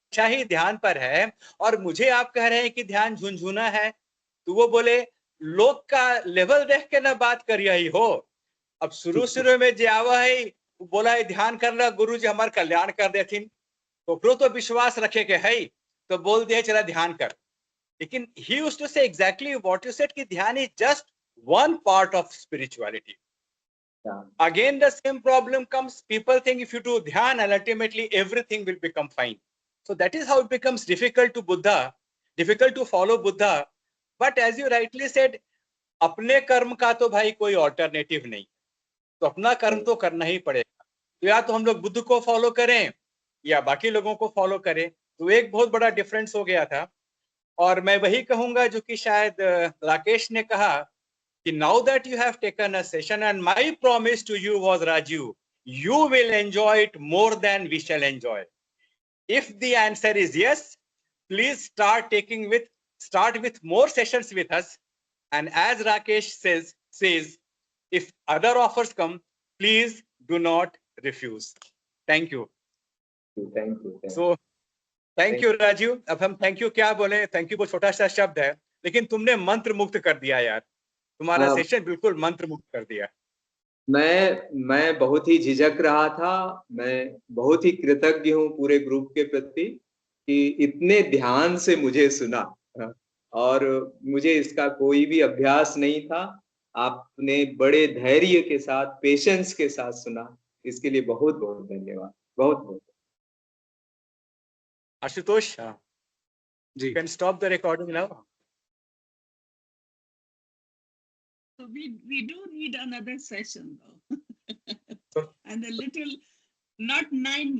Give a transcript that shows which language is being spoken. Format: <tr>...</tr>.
<hi>हमेशा ही ध्यान पर है और मुझे आप कह रहे हैं कि ध्यान झुनझुना है, तो वो बोले लोग का लेवल देख के ना बात कर रही हो। अब शुरू में जे आवा है बोला है ध्यान करना गुरु जी हमारे कल्याण कर देथिन, तो विश्वास रखे के है तो बोल दिया चला ध्यान कर। लेकिन</hi> <en>he used to say exactly what you said कि dhyan is just one part of spirituality. Again the same problem comes, people think if you do dhyan and ultimately everything will become fine. So that is how it becomes difficult to Buddha, difficult to follow Buddha. But as you rightly said,</en> <hi>अपने कर्म का तो भाई कोई alternative नहीं, तो अपना कर्म तो करना ही पड़ेगा। तो या तो हम लोग बुद्ध को फॉलो करें या बाकी लोगों को फॉलो करें, तो एक बहुत बड़ा डिफरेंस हो गया था। और मैं वही कहूंगा जो कि शायद राकेश ने कहा कि</hi> <en>now that you have taken a session and my promise to you was Raju, you will enjoy it more than we shall enjoy. If the answer is yes, please start with more sessions with us. And as Rakesh says, if other offers come, please do not refuse. Thank you. Thank you. So, thank you Rajiv.</en> <hi>अब हम thank you क्या बोले, thank you बहुत छोटा सा शब्द है, लेकिन तुमने मंत्र मुक्त कर दिया यार, तुम्हारा सेशन बिल्कुल मंत्र मुक्त कर दिया। मैं बहुत ही झिझक रहा था, मैं बहुत ही कृतज्ञ हूँ पूरे ग्रुप के प्रति कि इतने ध्यान से मुझे सुना, और मुझे इसका कोई भी अभ्यास नहीं था। आपने बड़े धैर्य के साथ, पेशेंस के साथ सुना, इसके लिए बहुत बहुत धन्यवाद, बहुत बहुत।</hi> <en>Ashutosh, you can stop the recording now. So we do need another session though. And a little, not 9 months.</en>